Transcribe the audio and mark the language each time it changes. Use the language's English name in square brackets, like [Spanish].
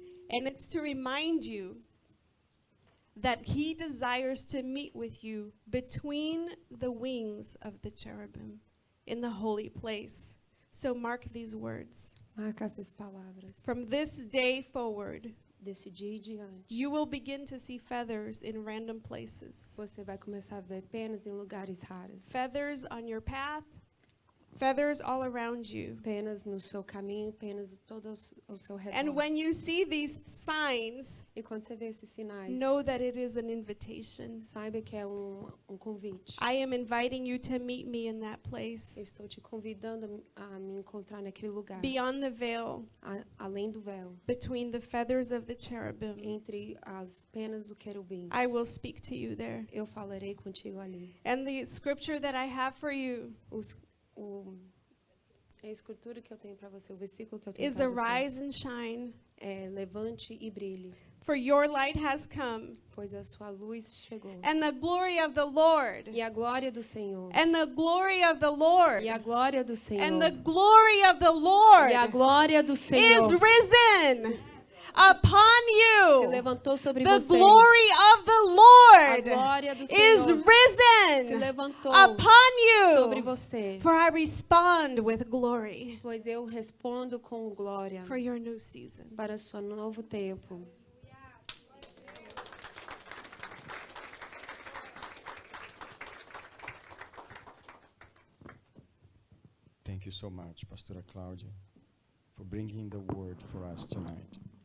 [English] And it's to remind you that he desires to meet with you between the wings of the cherubim in the holy place. So mark these words. [Portuguese] Marca essas palavras. [English] From this day forward, [Portuguese] Desse dia em diante, [English] you will begin to see feathers in random places. [Portuguese] você vai começar a ver penas em lugares raros. [English] Feathers on your path, feathers all around you. [Portuguese] Penas no seu caminho, penas todo ao seu redor. [English] And when you see these signs, [Portuguese] E quando você vê esses sinais, [English] know that it is an invitation. [Portuguese] saiba que é convite. [English] I am inviting you to meet me in that [Portuguese] Eu [English] place, [Portuguese] estou te convidando a me encontrar naquele lugar, [English] beyond the veil, [Portuguese] além do véu, [English] between the feathers of the cherubim. [Portuguese] entre as penas do querubins. [English] I will speak to you there. [Portuguese] Eu falarei contigo ali. [English] And the scripture that I have for you [Portuguese] A escritura que eu tenho para você, o versículo que eu tenho [English] is [Portuguese] para você, [English] arise and shine, [Portuguese] é levante e brilhe, [English] for your light has come, [Portuguese] pois a sua luz chegou. [English] and the glory of the Lord, [Portuguese] E a glória do Senhor. [English] and the glory of the Lord, [Portuguese] E a glória do Senhor. [English] and the glory of the Lord [Portuguese] E a glória do [English] is [Portuguese] Senhor [English] risen upon [Portuguese] se [English] you. [Portuguese] levantou sobre [English] The [Portuguese] você. [English] glory of the [Portuguese] A [English] Lord [Portuguese] glória do [English] is [Portuguese] Senhor se [English] risen [Portuguese] levantou [English] upon [Portuguese] sobre [English] you. [Portuguese] você. [English] For I respond with glory [Portuguese] Pois eu respondo com glória [English] for your new season. [Portuguese] para o seu novo tempo. [English] Thank you so much, Pastora Cláudia, for bringing the word for us tonight.